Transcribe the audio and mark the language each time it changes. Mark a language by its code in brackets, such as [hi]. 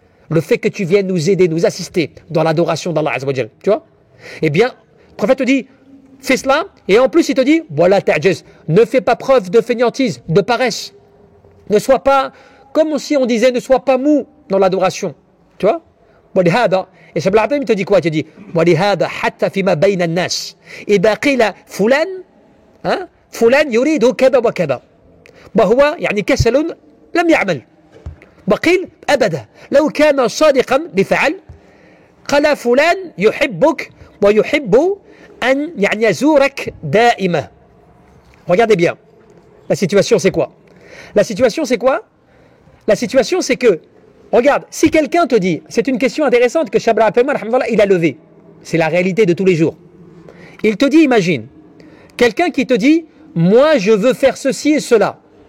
[fr] Le fait que tu viennes nous aider, nous assister dans l'adoration d'Allah Azza wa Jal. Tu vois? Eh bien, le prophète te dit, fais cela, et en plus il te dit, voilà ta'jiz, ne fais pas preuve de fainéantise, de paresse. Ne sois pas, comme si on disait, ne sois pas mou dans l'adoration. Tu vois? Et Cheikh Al-Atham, il te dit quoi? Il te dit, [ar] وَلِهَذَا حَتَّى فِيمَا بَيْنَ النَّاسِ إِذَا قِيلَ فُلَانٌ فُلَانٌ يُرِيدُ كَذَا وَكَذَا وهو يعني كسل لم يعمل وقيل أبدا لو كان صادقا لفعل قال فلان يحبك ويحب أن يعني يزورك دائما. [fr] Regardez bien. La situation c'est quoi? La situation c'est quoi? La situation c'est que, regarde, si quelqu'un te dit, c'est une question intéressante que Cheikh Al-Atham il a levée. C'est la réalité de tous les jours. Il te dit, imagine, quelqu'un qui te dit, moi je veux faire ceci et cela.